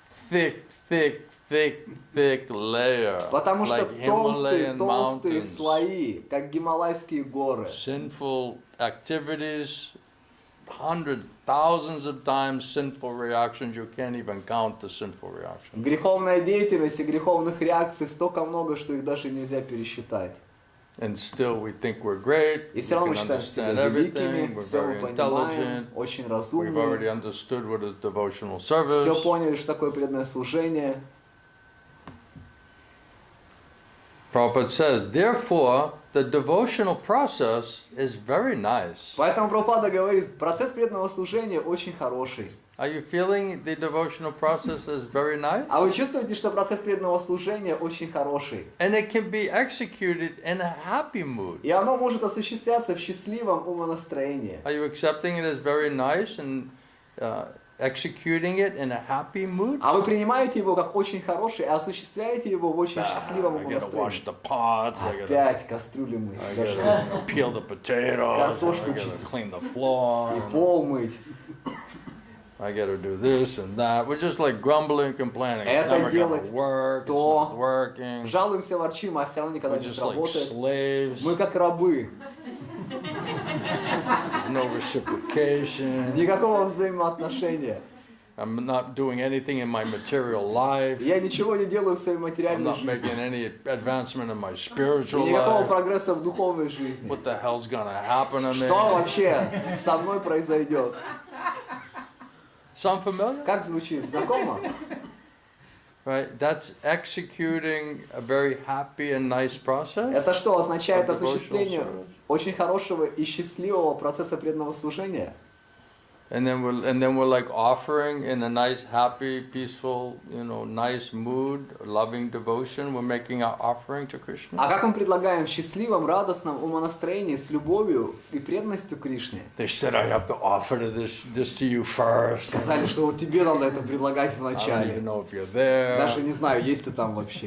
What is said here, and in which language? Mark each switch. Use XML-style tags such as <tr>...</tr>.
<en>Thick, thick, thick, thick layer,</en> <ru>Потому что</ru> <en>like Himalayan</en> <ru>толстые</ru> <en>mountains.</en> <ru>слои, как Гималайские горы.</ru> <en>Sinful activities, hundreds, thousands of times sinful reactions. You can't even count the sinful reactions.</en> <ru>Греховная деятельность и греховных реакций столько много, что их даже нельзя пересчитать.</ru> <en>And still we think we're great,</en> <ru>И</ru> <en>we</en> <ru>все равно мы</ru> <en>can</en> <ru>считаем себя</ru> <en>understand</en> <ru>великими,</ru> <en>everything, we're</en> <ru>все мы</ru> <en>very</en> <ru>понимаем,</ru> <en>intelligent,</en> <ru>очень</ru> <en>we've</en> <ru>разумны,</ru> <en>already understood what is devotional service.</en> <ru>все поняли, что такое преданное служение.</ru> <en>Prabhupada says, therefore, the devotional process is very nice.</en> <ru>Поэтому Прабхупада говорит, процесс преданного служения очень хороший.</ru> <en>Are you feeling the devotional process is very nice?</en> <ru>А вы чувствуете, что процесс преданного служения очень хороший?</ru> <en>And it can be executed in a happy mood.</en> <ru>И оно может осуществляться в счастливом умонастроении.</ru> <en>Are you accepting it as very nice and executing it in a happy mood?</en> <ru>А вы принимаете его как очень хороший и осуществляете его в очень счастливом</ru> <en>I gotta wash</en> <ru>умонастроении.</ru> <en>the pots,</en> <ru>Опять кастрюли мыть,</ru> <en>I</en> <ru>даже</ru> <en>gotta peel the potatoes, I</en> <ru>Картошку</ru> <en>gotta</en> <ru>чистить.</ru> <en>clean the floor,</en> <ru>и пол мыть.</ru> <en>I gotta do this and that. We're just like grumbling, complaining. It's</en> <ru>Это</ru> <en>never gonna</en> <ru>делать</ru> <en>work, it's</en> <ru>то.</ru> <en>not working.</en> <ru>Жалуемся, ворчим, а все равно никогда</ru> <en>We're</en> <ru>не</ru> <en>just like</en> <ru>сработает.</ru> <en>slaves,</en> <ru>Мы как рабы.</ru> <en>no reciprocation.</en> <ru>Никакого взаимоотношения.</ru> <en>I'm not doing anything in my material life.</en> <ru>Я ничего не делаю в своей</ru> <en>I'm</en> <ru>материальной</ru> <en>not</en> <ru>жизни.</ru> <en>making any advancement in my</en> <ru>И</ru> <en>spiritual</en> <ru>никакого</ru> <en>life.</en> <ru>прогресса в духовной жизни.</ru> <en>What the hell's gonna happen to</en> <ru>Что</ru> <en>me?</en> <ru>вообще со мной произойдет?</ru> <en>Sound familiar?</en> <ru>Как звучит? Знакомо?</ru> <en>Right? That's executing a very happy and nice process.</en> <ru>Это что, означает</ru> <en>Of devotional</en> <ru>осуществление</ru> <en>service.</en> <ru>очень хорошего и счастливого процесса преданного служения?</ru> <en>And then we're like offering in a nice, happy, peaceful, nice mood, loving devotion. We're making our offering to Krishna.</en> <ru>А как мы предлагаем в счастливом, радостном умонастроении с любовью и преданностью Кришне?</ru> <en>They said I have to offer this to you first.</en> <ru>Сказали, что вот тебе надо это предлагать</ru> <en>I don't even</en> <ru>вначале.</ru> <en>know if you're there.</en> <ru>Даже не знаю, есть ты там вообще.</ru>